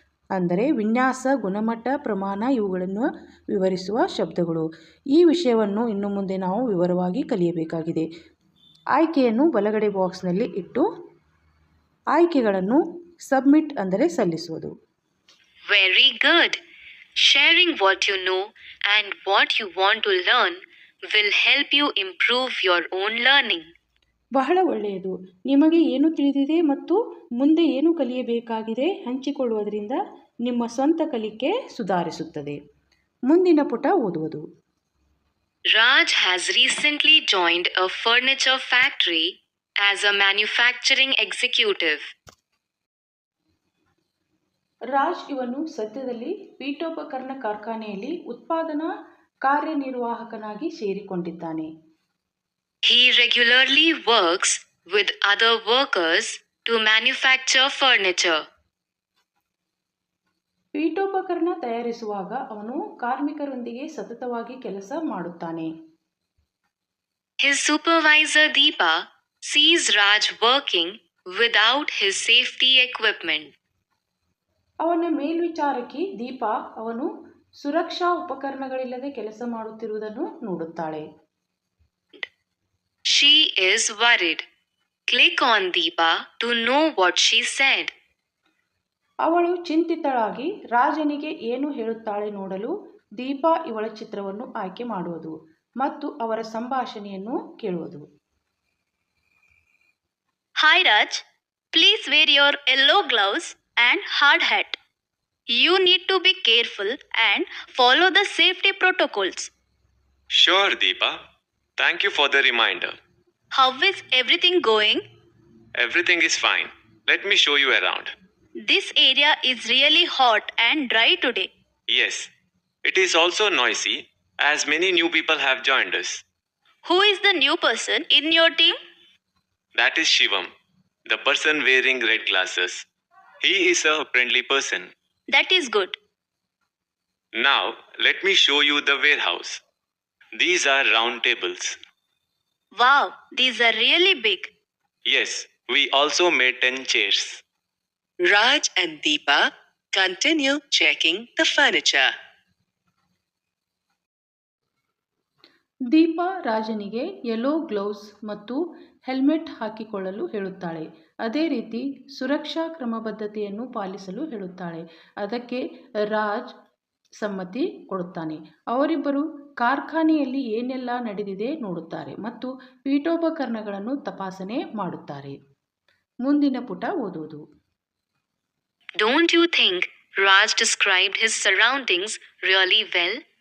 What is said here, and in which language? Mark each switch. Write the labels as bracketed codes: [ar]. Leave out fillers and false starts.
[kn] ಅಂದರೆ ವಿನ್ಯಾಸ, ಗುಣಮಟ್ಟ, ಪ್ರಮಾಣ ಇವುಗಳನ್ನು ವಿವರಿಸುವ ಶಬ್ದಗಳು. ಈ ವಿಷಯವನ್ನು ಇನ್ನು ಮುಂದೆ ನಾವು ವಿವರವಾಗಿ ಕಲಿಯಬೇಕಾಗಿದೆ. ಆಯ್ಕೆಯನ್ನು ಬಲಗಡೆ ಬಾಕ್ಸ್ನಲ್ಲಿ ಇಟ್ಟು ಆಯ್ಕೆಗಳನ್ನು ಸಬ್ಮಿಟ್ ಅಂದರೆ ಸಲ್ಲಿಸುವುದು. [en] Very good. Sharing what you know and what you want to learn will help you improve your own learning. [kn] ಬಹಳ ಒಳ್ಳೆಯದು. ನಿಮಗೆ ಏನು ತಿಳಿದಿದೆ ಮತ್ತು ಮುಂದೆ ಏನು ಕಲಿಯಬೇಕಾಗಿದೆ ಹಂಚಿಕೊಳ್ಳುವುದರಿಂದ ನಿಮ್ಮ ಸ್ವಂತ ಕಲಿಕೆ ಸುಧಾರಿಸುತ್ತದೆ. ಮುಂದಿನ ಪುಟ ಓದುವುದು. [en] Raj has recently joined a furniture factory as a manufacturing executive. [kn] Raj ಇವನು ಸದ್ಯದಲ್ಲಿ ಪೀಠೋಪಕರಣ ಕಾರ್ಖಾನೆಯಲ್ಲಿ ಉತ್ಪಾದನಾ ಕಾರ್ಯನಿರ್ವಾಹಕನಾಗಿ ಸೇರಿಕೊಂಡಿದ್ದಾನೆ. [en] He regularly works with other workers to manufacture furniture. [kn] ಪೀಠೋಪಕರಣ ತಯಾರಿಸುವಾಗ ಅವನು ಕಾರ್ಮಿಕರೊಂದಿಗೆ ಸತತವಾಗಿ ಕೆಲಸ ಮಾಡುತ್ತಾನೆ. [en] His supervisor Deepa sees Raj working without his safety equipment. [kn] ಅವನ ಮೇಲ್ವಿಚಾರಕಿ ದೀಪಾ ಅವನು ಸುರಕ್ಷಾ ಉಪಕರಣಗಳಿಲ್ಲದೆ ಕೆಲಸ ಮಾಡುತ್ತಿರುವುದನ್ನು ನೋಡುತ್ತಾಳೆ. [en] She is worried. Click on Deepa to know what she said. [kn] ಅವಳು ಚಿಂತಿತಳಾಗಿ ರಾಜನಿಗೆ ಏನು ಹೇಳುತ್ತಾಳೆ ನೋಡಲು ದೀಪಾ ಇವಳ ಚಿತ್ರವನ್ನು ಆಯ್ಕೆ ಮಾಡುವುದು ಮತ್ತು ಅವರ ಸಂಭಾಷಣೆಯನ್ನು ಕೇಳುವುದು. [en] Hi Raj, please wear your yellow gloves and hard hat. You need to be careful and follow the safety protocols. Sure, Deepa. Thank you for the reminder. How is everything going? Everything is fine. Let me show you around. This area is really hot and dry today. Yes, it is also noisy as many new people have joined us. Who is the new person in your team? That is Shivam, the person wearing red glasses. He is a friendly person. That is good. Now, let me show you the warehouse. These are round tables. Wow, these are really big. Yes, we also made 10 chairs. Raj and Deepa continue checking the furniture. [kn] Deepa ರಾಜನಿಗೆ yellow gloves ಮತ್ತು helmet ಹಾಕಿಕೊಳ್ಳಲು ಹೇಳುತ್ತಾಳೆ. ಅದೇ ರೀತಿ ಸುರಕ್ಷಾ ಕ್ರಮಬದ್ಧತೆಯನ್ನು ಪಾಲಿಸಲು ಹೇಳುತ್ತಾಳೆ. ಅದಕ್ಕೆ ರಾಜ್ ಸಮ್ಮತಿ ಕೊಡುತ್ತಾನೆ. ಅವರಿಬ್ಬರು ಕಾರ್ಖಾನೆಯಲ್ಲಿ ಏನೆಲ್ಲ ನಡೆದಿದೆ ನೋಡುತ್ತಾರೆ ಮತ್ತು ಪೀಠೋಪಕರಣಗಳನ್ನು ತಪಾಸಣೆ ಮಾಡುತ್ತಾರೆ. ಮುಂದಿನ ಪುಟ ಓದುವುದು. [en] Don't you think Raj described his surroundings really well?